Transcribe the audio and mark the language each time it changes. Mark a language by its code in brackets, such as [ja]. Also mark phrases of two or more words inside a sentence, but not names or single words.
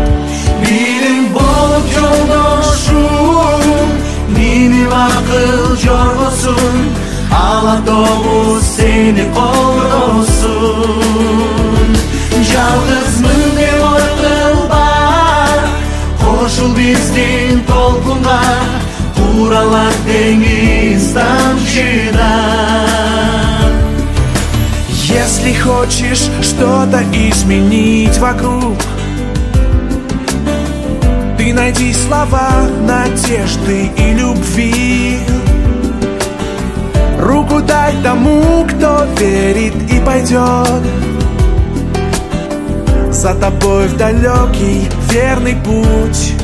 [ky] Биlim болуп жолдошум, мени акыл жоргосун, ала тобу сени колдосун. Жалгызмын деп ойкылба, кошул биздин толкунга, куралар деңиз тамчыда. [ru] Если хочешь что-то изменить вокруг, ты найди слова надежды и любви. Руку дай тому, кто верит и пойдет за тобой в далекий верный путь.